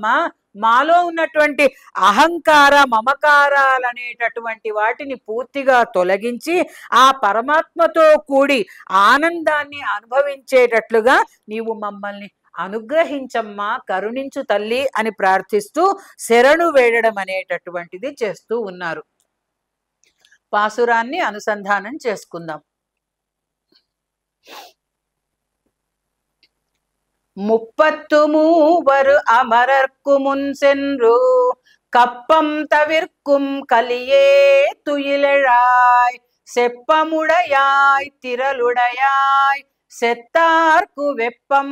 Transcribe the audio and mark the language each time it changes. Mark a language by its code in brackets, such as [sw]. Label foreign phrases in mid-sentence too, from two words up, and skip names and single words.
[te] మాలో ఉన్నటువంటి అహంకార మమకారాలనేటటువంటి వాటిని పూర్తిగా తొలగించి ఆ పరమాత్మతో కూడి ఆనందాన్ని అనుభవించేటట్లుగా నీవు మమ్మల్ని అనుగ్రహించమ్మా, కరుణించు తల్లి అని ప్రార్థిస్తూ శరణు వేడడం అనేటటువంటిది చేస్తూ ఉన్నారు. పాసురాన్ని అనుసంధానం చేసుకుందాం. [ta] முப்பத்து மூவர் அமரர்க்கு முன் சென்று கப்பம் தவிர்க்கும் கலியே துயிலெழாய் செப்பமுடையாய் திரளுடையாய் செத்தார்க்கு வெப்பம்